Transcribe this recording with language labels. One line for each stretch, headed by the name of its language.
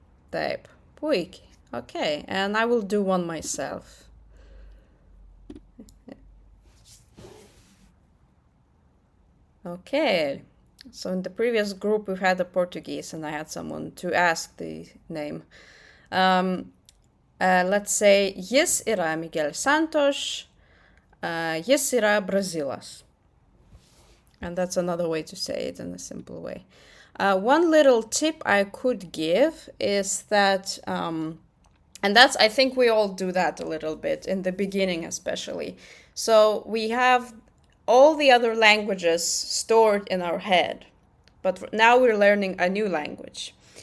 Lithuanian: Taip. Puikiai.
English: Okay, and I will do one myself. Okay. So in the previous group, we had a Portuguese, and I had someone to ask the name. Let's say,
Lithuanian: jis yra Miguel Santos, jis yra Brazilas.
English: And that's another way to say it in a simple way. One little tip I could give is that, and that's, I think we all do that a little bit in the beginning, especially. So we have all the other languages stored in our head, but now we're learning a new language.